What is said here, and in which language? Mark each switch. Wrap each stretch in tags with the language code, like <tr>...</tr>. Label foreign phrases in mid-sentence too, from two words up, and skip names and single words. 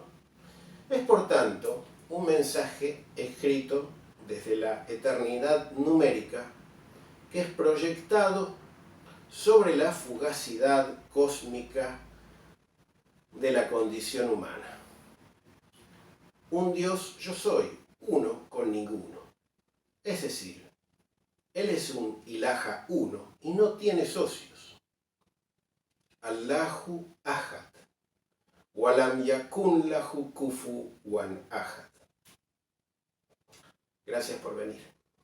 <es>Es por tanto un mensaje escrito desde la eternidad numérica que es proyectado sobre la fugacidad cósmica de la condición humana. Un Dios yo soy, uno con ninguno. Es decir, Él es un ilaha uno y no tiene socios.</es> <ar>الله أحد. ولم يكن له كفوا أحد.</ar> <es>Gracias por venir.</es>